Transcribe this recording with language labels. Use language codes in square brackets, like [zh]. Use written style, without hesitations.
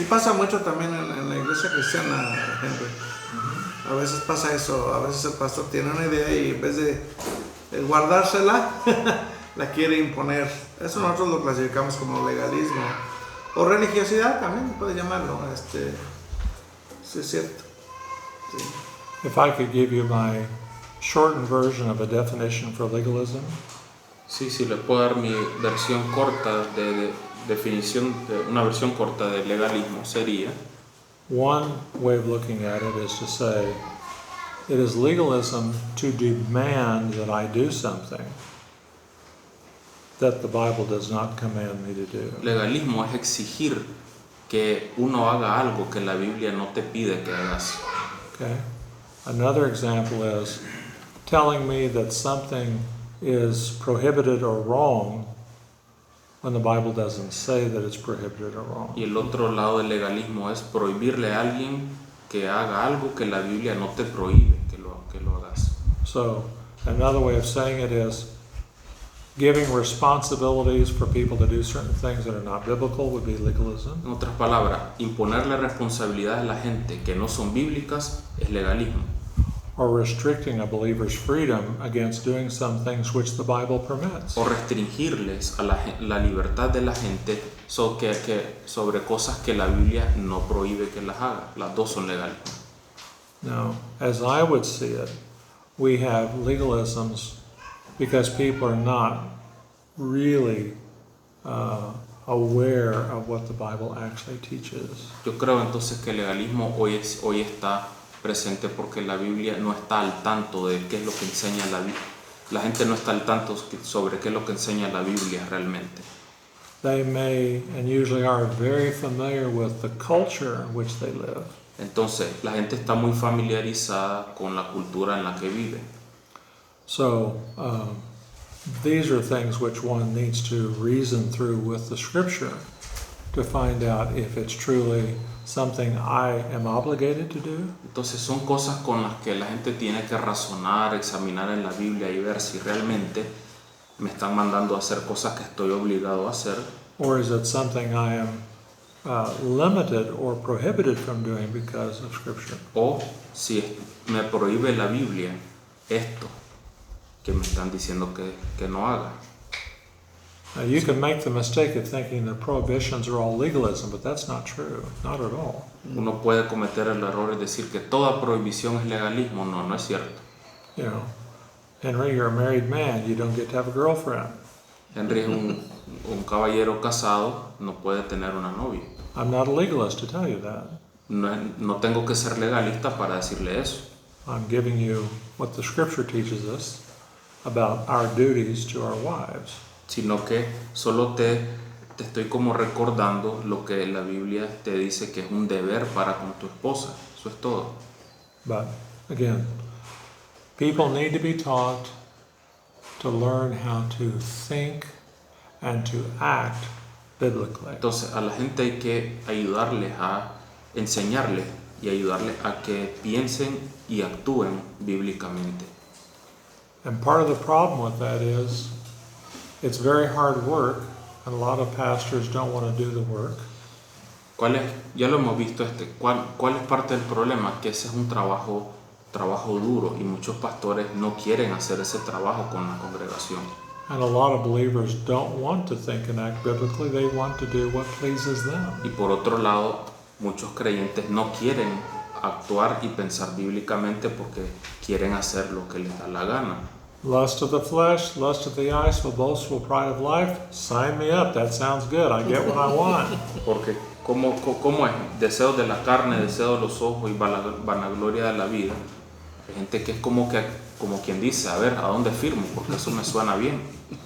[es] Y pasa mucho también en la iglesia cristiana, Henry. A veces pasa eso, a veces el pastor tiene una idea y en vez de guardársela, la quiere imponer. Eso nosotros lo clasificamos como legalismo. O religiosidad también, puedes llamarlo. Sí, es cierto. Sí. [en] If I could give you my shortened version of a definition for legalism, [es] Sí, les puedo dar mi versión corta de definición, una versión corta de legalismo sería: [en] one way of looking at it is to say, it is legalism to demand that I do something that the Bible does not command me to do. [es] legalismo es exigir que uno haga algo que la Biblia no te pide que hagas. [en] Okay? Another example is telling me that something is prohibited or wrong when the Bible doesn't say that it's prohibited or wrong. [es] Y el otro lado del legalismo es prohibirle a alguien que haga algo que la Biblia no te prohíbe que lo hagas. [en] So another way of saying it is giving responsibilities for people to do certain things that are not biblical would be legalism. [es] En otras palabras, imponerle responsabilidades a la gente que no son bíblicas es legalismo. [en] Or restricting a believer's freedom against doing some things which the Bible permits. [es] O restringirles a la libertad de la gente sobre cosas que la Biblia no prohíbe que las haga. Las dos son legales. [en] Now, as I would see it, we have legalisms because people are not really aware of what the Bible actually teaches. [es] Yo creo entonces que el legalismo hoy está presente porque la Biblia no está al tanto de qué es lo que enseña la Biblia. La gente no está al tanto sobre qué es lo que enseña la Biblia realmente. [en] They may and usually are very familiar with the culture in which they live. [es] Entonces, la gente está muy familiarizada con la cultura en la que vive. [en] So these are things which one needs to reason through with the scripture to find out if it's truly something I am obligated to do, [es] Entonces son cosas con las que la gente tiene que razonar, examinar en la Biblia y ver si realmente me están mandando a hacer cosas que estoy obligado a hacer, [en] or is it something I am limited or prohibited from doing because of scripture. [es] o si me prohíbe la Biblia esto que me están diciendo que no haga. [en] Now, you can make the mistake of thinking that prohibitions are all legalism, but that's not true, not at all. [es] Uno puede cometer el error de decir que toda prohibición es legalismo. No, no es cierto. [en] You know, Henry, you're a married man, you don't get to have a girlfriend. [es] Henry es un caballero casado, no puede tener una novia. [en] I'm not a legalist to tell you that. [es] No tengo que ser legalista para decirle eso. [en] I'm giving you what the scripture teaches us about our duties to our wives. [es] Sino que solo te estoy como recordando lo que la Biblia te dice que es un deber para con tu esposa. Eso es todo. [en] But again, people need to be taught to learn how to think and to act biblically. [es] Entonces a la gente hay que ayudarles a enseñarles y ayudarles a que piensen y actúen bíblicamente. [en] And part of the problem with that is it's very hard work, and a lot of pastors don't want to do the work. [es] Ya lo hemos visto, ¿cuál es parte del problema? Que ese es un trabajo duro y muchos pastores no quieren hacer ese trabajo con la congregación. [en] And a lot of believers don't want to think and act biblically, they want to do what pleases them. [es] Y por otro lado, muchos creyentes no quieren actuar y pensar bíblicamente porque quieren hacer lo que les da la gana. [en] Lust of the flesh, lust of the eyes, boastful pride of life, sign me up, that sounds good, I get what I want. [es] Porque ¿cómo es? Deseos de la carne, deseos de los ojos y vanagloria de la vida. Hay gente que es como quien dice, a ver, ¿a dónde firmo? Porque eso me suena bien.